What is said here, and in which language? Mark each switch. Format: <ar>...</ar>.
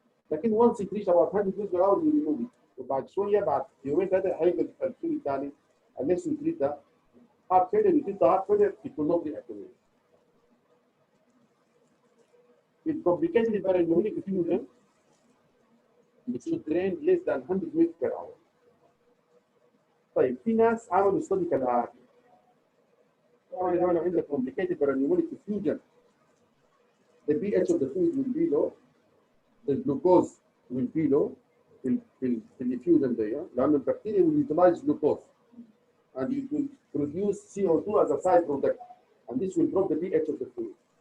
<en>لكن once it reach about 100 meters per hour, you remove it.</en> <ar>وبعد شوية بعد يومين ثلاثة هيبقى التيوب الثاني</ar> <en>unless you treat the heart failure, you treat the heart failure, it will not reaccumulate. With complicated pneumonia effusion, it should drain less than 100 ml per hour.</en> <ar>طيب في ناس عملوا استدي كالآتي.</ar> <en>طبعا لو عندك complicated pneumonia effusion, the pH of the fluid will be low, the glucose will be low</en> <ar>في الافيوجن دي لأن البكتيريا</ar> <en>will utilize glucose and it will produce CO2 as a side product and this will drop the pH of the fluid.</en>